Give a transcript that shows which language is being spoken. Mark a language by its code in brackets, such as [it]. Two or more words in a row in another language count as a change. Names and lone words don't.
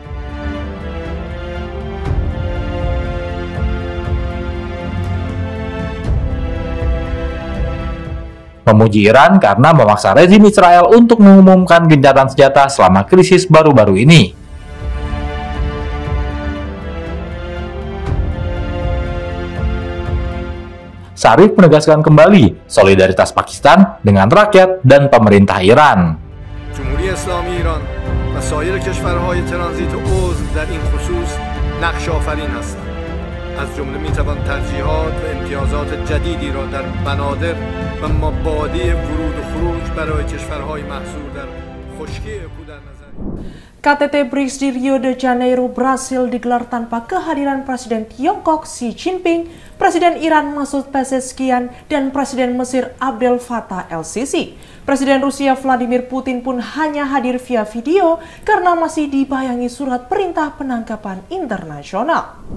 [id] Memuji Iran karena memaksa rezim Israel untuk mengumumkan gencatan senjata selama krisis baru-baru ini. Zarif menegaskan kembali solidaritas Pakistan dengan rakyat dan pemerintah Iran. [fa] جمهوری اسلامی ایران و سایر کشورهای ترانزیت عضو در این خصوص نقش آفرین هستند. از جمله میتوان ترجیحات و امتیازات جدیدی را در بنادر و مبادی ورود و خروج برای کشورهای محصور در خشکی اکو در نظر. [id] KTT BRICS di Rio de Janeiro berhasil digelar tanpa kehadiran Presiden Tiongkok Xi Jinping, Presiden Iran Masoud Pezeshkian, dan Presiden Mesir Abdel Fattah el-Sisi. Presiden Rusia Vladimir Putin pun hanya hadir via video karena masih dibayangi surat perintah penangkapan internasional.